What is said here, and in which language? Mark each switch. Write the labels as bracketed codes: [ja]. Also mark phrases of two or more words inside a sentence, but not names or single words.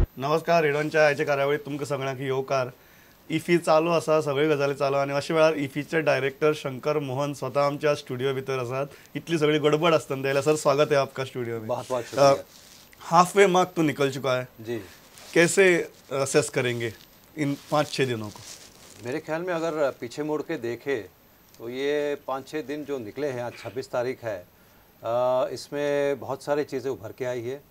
[kok] नमस्कार. रेडिओच्या आयच्या कार्यावळीत तुमकां सगळ्यांक येवकार. इफी चालू आसा, सगळे गजाली चालू आणि अशा वेळार इफीचे डायरेक्टर शंकर मोहन स्वतः आमच्या स्टुडिओ भितर आसात. इतली सगळी गडबड आसतना जाल्यार सर [hi] स्वागत है आपका स्टूडियो में. बहुत बहुत शुक्रिया. [en] half way mark [hi] तो निकल चुका है जी. कैसे असेस करेंगे इन 5-6 दिनों को? मेरे ख्याल में अगर पीछे मुड़ के देखें तो ये 5-6 दिन जो निकले हैं, आज 26 तारीख है, इसमें बहुत सारी चीज़ें उभर के आई है.